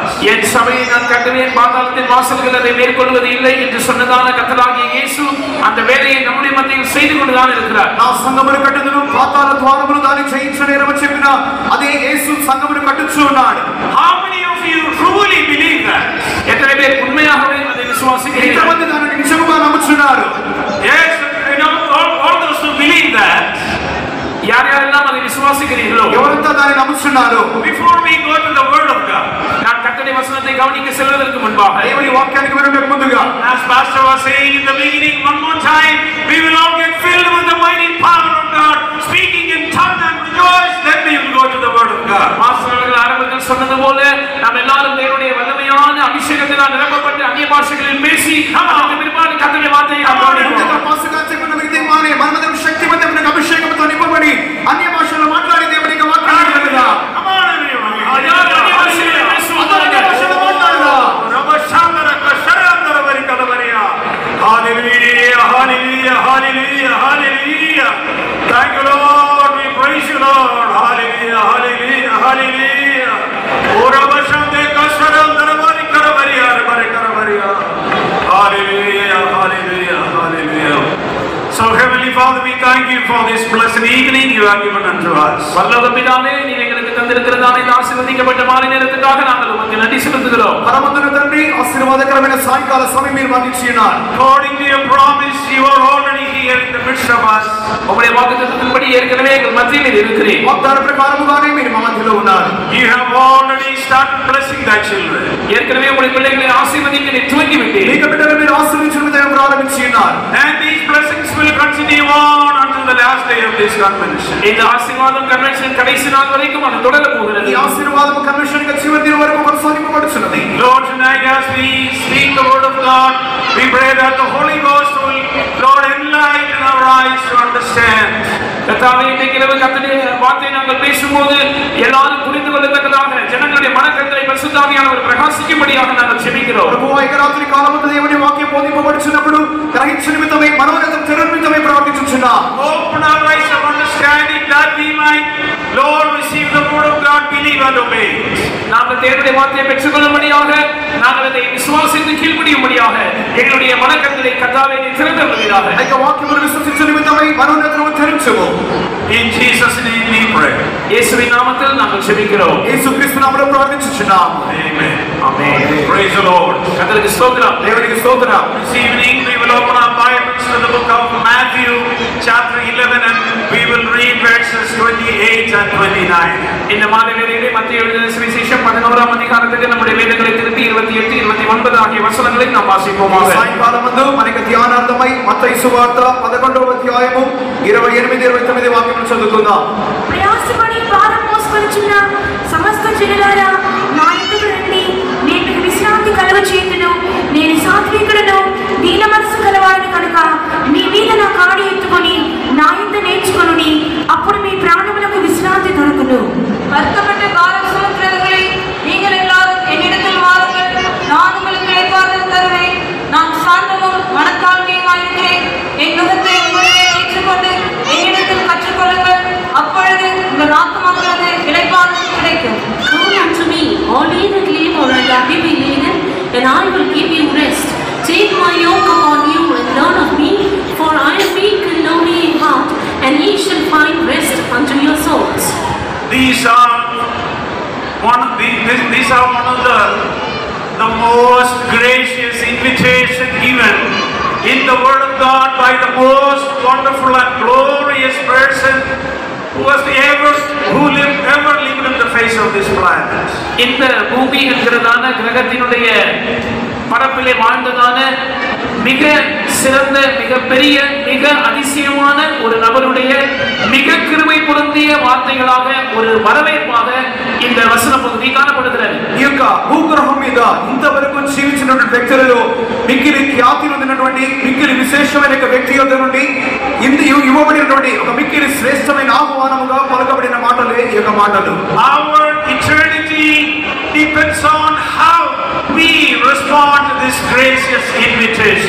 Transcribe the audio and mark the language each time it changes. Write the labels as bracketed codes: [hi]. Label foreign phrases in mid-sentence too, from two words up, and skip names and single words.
[ta] என் சபையை நான் கட்டுவேன், பாதாளத்தின் வாசல்கள் அதை மேற்கொள்வது இல்லை என்று சொன்னதான கர்த்தராகிய இயேசு அந்த வேலையை நம்முடைய மத்தியில் செய்து கொண்டுதான் இருக்கிறார். [te] నా సంఘమును కట్టుదును, పాతాళ ద్వారములు దాన్ని జయించనేరని చెప్పిన అదే యేసు సంఘమును కట్టుచున్నాడు. [en] How many of you truly believe that? [ta] எத்தனை பேர் உண்மையாகவே அதை விசுவாசிக்கிறீர்கள்? [te] ఎంతమంది దానిని నిజముగా నమ్ముచున్నారు? [en] Yes, you know, all those who believe that. [ta] யார் யாரெல்லாம் அதை விசுவாசிக்கிறீர்களோ, [te] ఎవరంతా దానిని నమ్ముచున్నారు? [en] Before we go to the word of God, [ta] நான் கர்த்தருடைய வசனத்தை கவனிக்க செல்வதற்கு முன்பாக [te] దేవుని వాక్యానికి వెళ్ళడానికి ముందుగా, [en] as pastor was saying in the beginning, one more time, we will all get filled with the mighty power of God, speaking in tongues and rejoice, then we will go to the word of God. [ta] மாஸ்டர் அவர்கள் ஆரம்பத்தில் சொன்னது போல நாம் எல்லாரும் தேவனுடைய வல்லமையான அபிஷேகத்தினால் நிரப்பப்பட்டு அந்நிய பாஷைகளில் பேசி அதற்கு பிற்பாடு கர்த்தருடைய வார்த்தையை கவனிப்போம். [te] పాస్టర్ చెప్పిన విధంగానే మనమందరం శక్తి పొందిన అభిషేకంతో నింపబడి అన్య భాషల్లో మాట్లాడి దేవుని యొక్క వాక్యాన్ని విందాం. [en] Come on everyone. [te] అన్య భాషల్లో మాట్లాడదాం. రబశాందర కషరందర వరి కదవరియా. హల్లెలూయా హల్లెలూయా హల్లెలూయా హల్లెలూయా. [en] Thank you Lord, we praise you Lord. Hallelujah hallelujah hallelujah. ఓ రబశాందే కషరందర వరి కదవరియా వరి కదవరియా. Hallelujah hallelujah hallelujah. So Heavenly Father, we thank you for this blessed evening you have given unto us. [ta] பரலோக பிதாவே, நீர் எங்களுக்கு தந்திருக்கிறதான இந்த ஆசீர்வதிக்கப்பட்ட மாலை நேரத்துக்காக நாங்கள் உமக்கு நன்றி செலுத்துகிறோம். [te] பரமத்துள்ள తండ్రి ఆశీర్వాదకరమైన సాయంకాల సమయం మీరు మాకు ఇచ్చినారు. [en] According to your promise, you are already here in the midst of us. [ta] உம்முடைய வாக்குத்தத்தத்தின்படி ஏற்கனவே எங்கள் மத்தியில் இருக்கிறீர். [te] వాగ్దాన ప్రకారముగానే మీరు మా మధ్యలో ఉన్నారు. [en] You have already started blessing thy children. [ta] ஏற்கனவே உம்முடைய பிள்ளைகளை ஆசீர்வதிக்க நீ துவங்கி விட்டீர். [te] మీ బిడ్డలను మీరు ఆశీర్వదించడం విధంగా ప్రారంభించి ఉన్నారు. [en] And these blessings will continue on until the last day of this convention. [ta] இந்த ஆசீர்வாதம் கன்வென்ஷன் கடைசி நாள் வரைக்கும் அது தொடர போகிறது. [te] ఈ ఆశీర్వాదము కన్వెన్షన్ యొక్క చివరి దినం వరకు కొనసాగింపబడుచున్నది. [en] Lord, tonight as we speak the word of God, we pray that the Holy Ghost will, Lord, enlighten our eyes to understand. [ta] கர்த்தாவே, இன்றைக்கு இரவு கர்த்தருடைய வார்த்தையை நாங்கள் பேசும்போது எல்லாரும் புரிந்து கொள்ளத்தக்கதாக ஜனங்களுடைய மனக்கண்களை பரிசுத்த ஆவியானவர் பிரகாசிக்கும்படியாக நாங்கள் ஜெபிக்கிறோம். [te] ప్రభువా, ఈ రాత్రి కాలమందు దేవుని వాక్యం బోధింపబడుచున్నప్పుడు గ్రహించ నిమిత్తమై మనోనేత్రం తెరవ నిమిత్తమై ప్రార్థించుచున్నాం. [en] Open our eyes of understanding that we might, Lord, receive the word of God, believe and obey. [ta] நாங்கள் தேவனுடைய வார்த்தையை பெற்றுக்கொள்ளும்படியாக, நாங்கள் அதை விசுவாசித்து கீழ்ப்படியும்படியாக எங்களுடைய மனக்கண்களை கர்த்தாவே நீர் திறந்தருளுவீராக. [te] ఆ యొక్క వాక్యమును విశ్వసించ నిమిత్తమై మనోనేత్రము తెరచుము. [en] In Jesus' name we pray. [ta] இயேசுவின் நாமத்தில் நாங்கள் ஜெபிக்கிறோம். [te] యేసుక్రీస్తు నామములో ప్రార్థించుచున్నాం. [en] Amen. [ta] ஆமென். [en] Praise the Lord. [ta] கர்த்தருக்கு ஸ்தோத்திரம். [te] దేవునికి స్తోత్రం. [en] This evening we will open our Bibles to the book of Matthew chapter 11 and we will read verses 28 and 29. [ta] இந்த மாலை வேளையிலே மத்திய எழுதின சுவிசேஷம் 11ஆம் அதிகாரத்துக்கு நம்முடைய வேதங்களை திருப்பி 28, 29 ஆகிய வசனங்களை நாம் வாசிப்போமாக. [te] సాయంకాలమందు మనకి ధ్యానార్థమై మత్తయి సువార్త 11వ అధ్యాయము 28, 29 వాక్యములు చదువుకుందాం. ప్రయాసపడి భారం మోసుకొనుచున్న సమస్త జనులారా నా యొద్దకు రండి, నేను మీకు విశ్రాంతి కలుగచేయుదును. నేను సాత్వికుడను, దీన మనసు గలవాడను కనుక మీ మీద నా కాడి ఎత్తుకొని నా యొద్ద నేర్చుకొనుడి, అప్పుడు మీ ప్రాణములకు విశ్రాంతి దొరుకును. [ta] வருத்தப்பட்ட பாரம் சுமக்கிறவர்களே, நீங்கள் எல்லாரும் என்னிடத்தில் வாருங்கள், நான் உங்களுக்கு இளைப்பாறுதல் தருவேன். நான் சாந்தமும் மனத்தாழ்மையுமாயிருக்கிறேன். என் நுகத்தை உங்களிலே ஏற்றுக்கொண்டு என்னிடத்தில் கற்றுக்கொள்ளுங்கள், அப்பொழுது உங்கள் ஆத்துமாக்களது இளைப்பாறுதல் கிடைக்கும். [en] Come unto me, all ye that labor and are heavy laden, and I will give you rest. Take my yoke upon you and learn of me, for I am meek and lowly in heart, and ye shall find rest unto your souls. These are one of the most gracious invitation given in the Word of God by the most wonderful and glorious person who ever lived on the face of this planet. [ta] இந்த பூமி என்கிறதான கிரகத்தினுடைய பரப்பிலே வாழ்ந்ததான மிக சிறந்த, மிக பெரிய, மிக அதிசயமான ஒரு நபருடைய மிக கிருபை பொருந்திய வார்த்தைகளாக ஒரு வரவேற்பாக இந்த வசன பகுதி காணப்படுகிறது. [te] ఈ యొక్క భూగ్రహం మీద ఇంతవరకు జీవించినటువంటి వ్యక్తులలో మిక్కిలి ఖ్యాతి పొందినటువంటి మిక్కిలి విశేషమైన వ్యక్తి యొద్ద నుండి ఇవ్వబడినటువంటి ఒక మిక్కిలి శ్రేష్టమైన ఆహ్వానముగా పలకబడిన మాటలే ఈ యొక్క మాటలు. [en] Our eternity depends on how we respond to this gracious invitation.